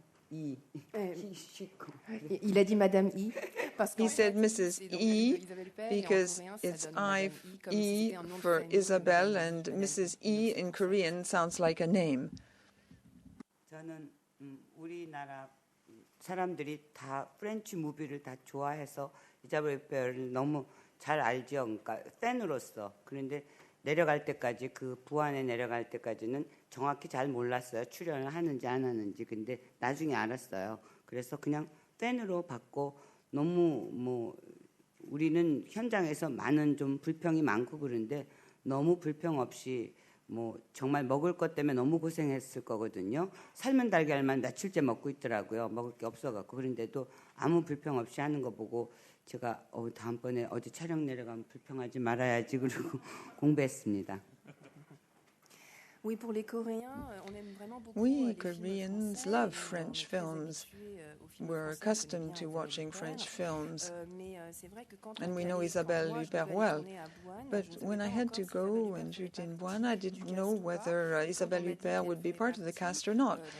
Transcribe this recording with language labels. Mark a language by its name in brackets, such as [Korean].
[French] Il a dit Madame I. [English] He said Mrs. E because it's I-E for Isabelle, and Mrs. E in Korean sounds like a name. [Korean] 저는 우리나라 사람들이 다 프렌치 무비를 다 좋아해서 이자벨 휘페르를 너무 잘 알죠. 그러니까 팬으로서. 그런데 내려갈 때까지 그 부안에 내려갈 때까지는 정확히 잘 몰랐어요. 출연을 하는지 안 하는지. 근데 나중에 알았어요. 그래서 그냥 팬으로 봤고 너무 뭐 우리는 현장에서 많은 좀 불평이 많고 그런데 너무 불평 없이 뭐 정말 먹을 것 때문에 너무 고생했을 거거든요. 삶은 달걀만 며칠째 먹고 있더라고요. 먹을 게 없어갖고. 그런데도 아무 불평 없이 하는 거 보고 제가 다음번에 어디 촬영 내려가면 불평하지 말아야지 그러고 공부했습니다. [French] Oui, pour les Coréens, on aime vraiment beaucoup [English] We Koreans love French films. We're accustomed to watching French films. And we know Isabelle Huppert well. But when I had to go and shoot in Busan, I didn't know whether Isabelle Huppert would be part of the cast or not.